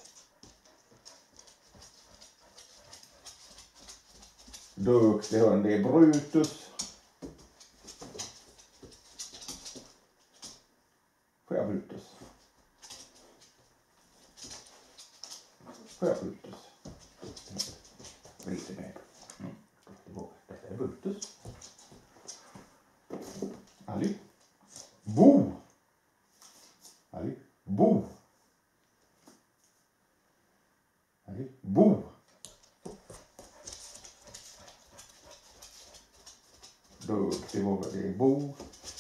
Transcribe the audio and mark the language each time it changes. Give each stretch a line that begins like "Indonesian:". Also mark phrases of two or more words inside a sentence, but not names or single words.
Swedish: Duktig hund, det är Brutus. Får jag Brutus? Får jag Brutus? Redig bädd. Detta är Brutus. Ali. Bo. Ali. Bo. Ali. Bo. Duktig vågel, det är Bo.